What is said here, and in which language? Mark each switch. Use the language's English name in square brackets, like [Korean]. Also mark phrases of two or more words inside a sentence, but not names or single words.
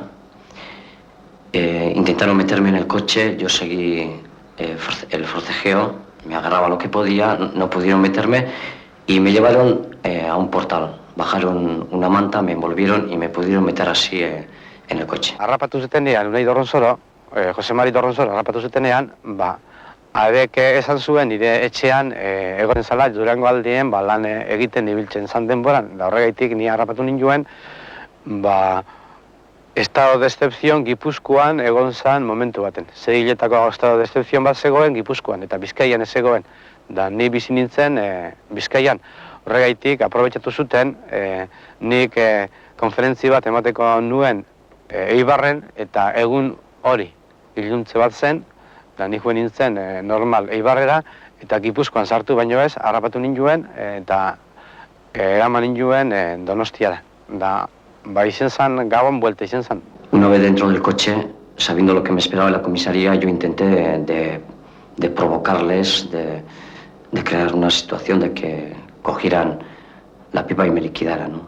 [Spanish] Intentaron meterme en el coche, yo seguí el forcejeo, me agarraba lo que podía, no pudieron meterme y me llevaron a un portal. Bajaron una manta, me envolvieron y me pudieron meter así en el coche. [Basque] Harrapatu zutenean, Unai Dorronsoro, Jose Mari Dorronsoro harrapatu zutenean, abek esan zuen nire etxean egon zala Durango aldien lan egiten ibiltzen zan denboran, da horregaitik ni harrapatu ninduen, [Spanish] estado de excepción [Basque] Gipuzkoan egon zan momentu baten. 6 hiletako [Spanish] estado de excepción [Basque] bat zegoen Gipuzkoan eta Bizkaian ez zegoen, da ni bizi nintzen Bizkaian. Horregaitik aprobetxatu zuten nik konferentzi bat emateko nuen Eibarren eta egun hori iluntze bat zen, da nik joan nintzen normal Eibarrera eta Gipuzkoan sartu baino ez, harrapatu ninduen eta eraman ninduen Donostiara. Da, izen zan, gauan buelta izen zan. [Spanish] Una vez dentro del coche, sabiendo lo que me esperaba en la comisaría, yo intenté de provocarles, de crear una situación de que cogieran la pipa y me liquidaran, ¿no?